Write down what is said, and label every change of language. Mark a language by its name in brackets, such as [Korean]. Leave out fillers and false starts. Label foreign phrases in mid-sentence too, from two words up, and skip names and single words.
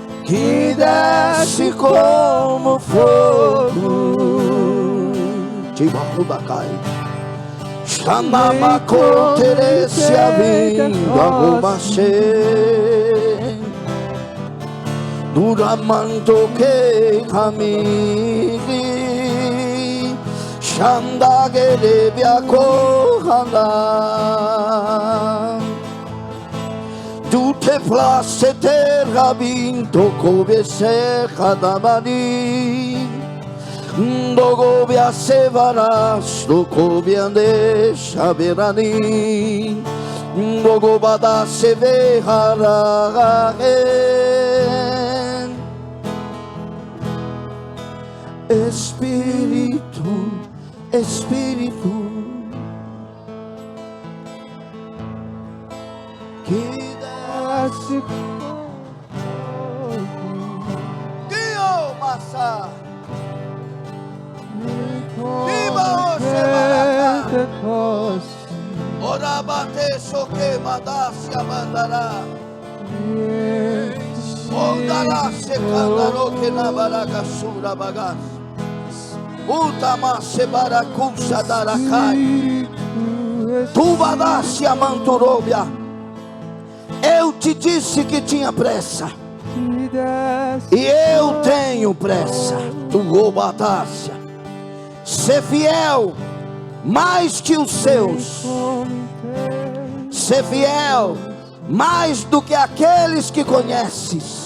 [Portuguese] que desce como fogo. Tibarubacai. Xanamacoteresse a vinda Gomachê. Duramanto que camini. Xandagerebia corrana. Tu te place ter rabinto cobese cadamani. Dogobia sevaras do cobiande chaberani. Dogobada sevehara. Espírito, Espírito, que desce Dio massa. Viva o Semaracá. Ora bate soque madasse a mandará. Ondará se candaró que na baracasura bagas. Utama se baracusa daracai. Tu badasse a manturóbia. Eu te disse que tinha pressa. E eu tenho pressa. Tu obadácia. Ser fiel mais que os seus. Ser fiel mais do que aqueles que conheces.